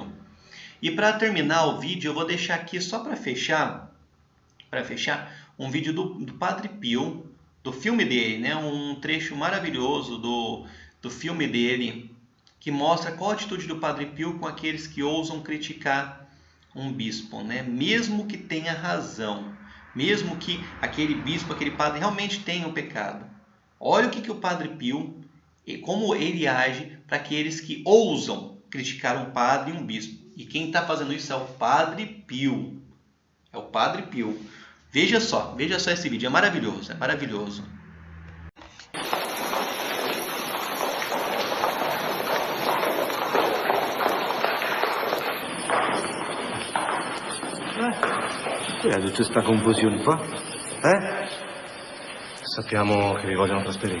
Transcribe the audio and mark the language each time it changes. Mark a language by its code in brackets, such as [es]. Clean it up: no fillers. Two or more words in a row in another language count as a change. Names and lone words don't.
[pt] E para terminar o vídeo, eu vou deixar aqui só para fechar, um vídeo do Padre Pio, do filme dele, um trecho maravilhoso do filme dele, que mostra qual a atitude do Padre Pio com aqueles que ousam criticar um bispo, mesmo que tenha razão, mesmo que aquele bispo, aquele padre realmente tenha um pecado. Olha o que o Padre Pio, e como ele age para aqueles que ousam criticar um padre e um bispo. E quem está fazendo isso é o Padre Pio. É o Padre Pio. Veja só esse vídeo, é maravilhoso. [it] Che è tutta questa confusione qua? Sappiamo che vi vogliono trasferire.